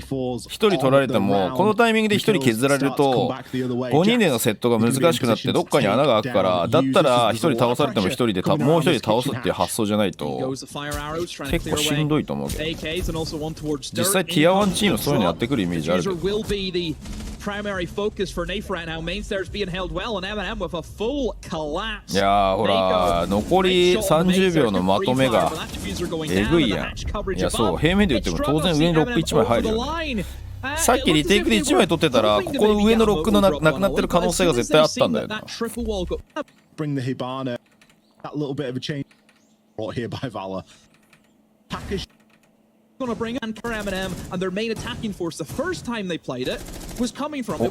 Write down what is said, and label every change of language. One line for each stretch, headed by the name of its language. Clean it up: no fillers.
Japanese: 1人取られてもこのタイミングで1人削られると5人でのセットが難しくなってどっかに穴が開くからだったら1人倒されても1人でもう1人倒すっていう発想じゃないと結構しんどいと思うけど実際ティア1チームそういうのやってくるイメージあるけど。
English: primary focus for Nafe right now. Main stairs being held well, and MNM with a full collapse.
Japanese: いやーほら残り30秒のまとめがえぐいやん。いやそう平面で言っても当然上にロック1枚入るよね。さっきリテイクで1枚取ってたらここの上のロックのなくなってる可能性が絶対あったんだよな。
English: Bring the Hibana. That little bit of a change brought here by Valor. Going to bring in MNM and their main attacking force. The first time they played it was coming from.